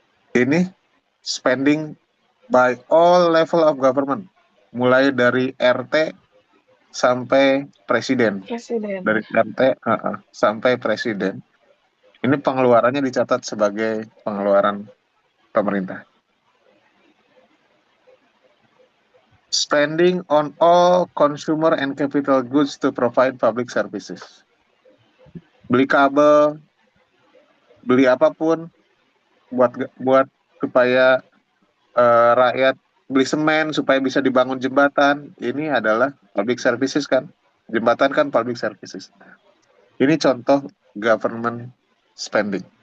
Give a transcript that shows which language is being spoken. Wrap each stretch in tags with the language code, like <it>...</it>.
<id>Ini</id> <en>spending by all level of government.</en> <id>Mulai dari RT sampai presiden. Presiden. Dari RT sampai presiden. Ini pengeluarannya dicatat sebagai pengeluaran pemerintah.</id> <en>Spending on all consumer and capital goods to provide public services.</en> <id>Beli kabel, beli apapun buat supaya rakyat, beli semen supaya bisa dibangun jembatan. Ini adalah public services kan? Jembatan kan public services. Ini contoh government spending.</id>